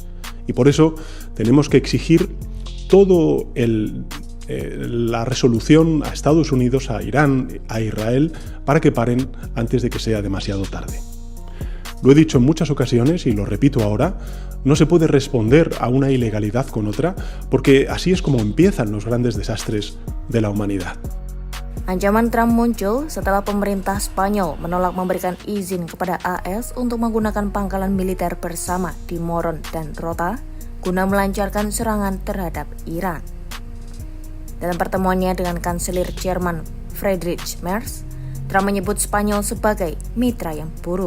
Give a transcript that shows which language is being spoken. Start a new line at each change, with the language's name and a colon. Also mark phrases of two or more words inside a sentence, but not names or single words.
Spanish: Y por eso tenemos que exigir todo la resolución a Estados Unidos, a Irán, a Israel, para que paren antes de que sea demasiado tarde. Lo he dicho en muchas ocasiones y lo repito ahora, no se puede responder a una ilegalidad con otra, porque así es como empiezan los grandes desastres de la humanidad.
Indonesian: Ancaman Trump muncul setelah pemerintah Spanyol menolak memberikan izin kepada AS untuk menggunakan pangkalan militer bersama di Moron dan Rota guna melancarkan serangan terhadap Iran. Dalam pertemuannya dengan Kanselir Jerman Friedrich Merz, Trump menyebut Spanyol sebagai mitra yang buruk.